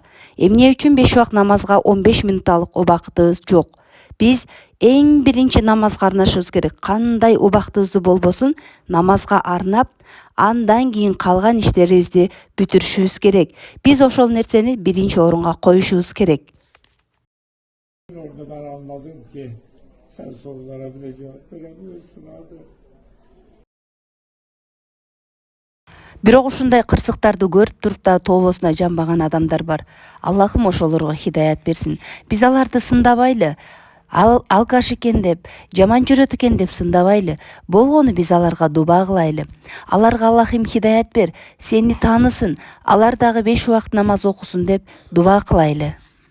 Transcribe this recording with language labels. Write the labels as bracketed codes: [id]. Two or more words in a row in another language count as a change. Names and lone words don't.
[ky] Эмне үчүн 5 убак намазга 15 минутталык убакытыбыз жок? Биз эң биринчи намазга арнашыбыз керек. Кандай убактыбызды болбосун, намазга арнап, андан кийин калган иштерибизди бүтүрүшүбүз керек. Биз ошол нерсени биринчи орунга коюшубуз керек. [tr] Orada ben anladım ki sen sorulara bile cevap veremiyorsun abi. [ky] Бирок ушундай кырсыктарды көрүп туруп да тообосуна жанбаган адамдар бар. Аллахым ошолорго хидаят берсин. Биз аларды сындабайлы, алкаш экен деп, жаман жүрөт экен деп сындабайлы. Болгону биз аларга дуба кылайлы. Аларга Аллахым хидаят бер, сени таанысын, алар дагы 5 убакыт намаз окусун деп дуба кылайлы.